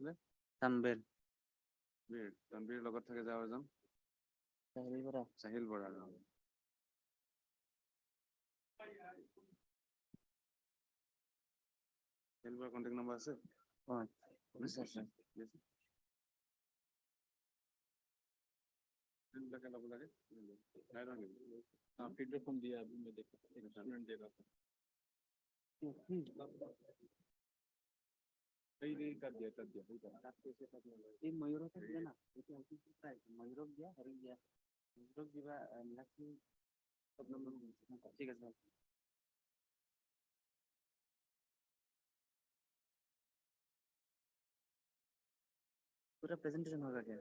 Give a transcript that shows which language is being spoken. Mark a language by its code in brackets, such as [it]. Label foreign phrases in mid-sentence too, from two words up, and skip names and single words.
[en] Hon'ble. [as] তানবীর লগত থাকে যাও এজন সাহিল বড়া। সাহিল বড়ার [en] contact number [as] আছে? [en] feedback form [hi] दिया अभी मैं देखा स्टूडेंट दे रहा था नहीं कर दिया ये मयूर का दिया ना मयूर दिया हरी दिया मयूर दिया लकी सब नंबर ठीक है सर पूरा प्रेजेंटेशन होगा क्या?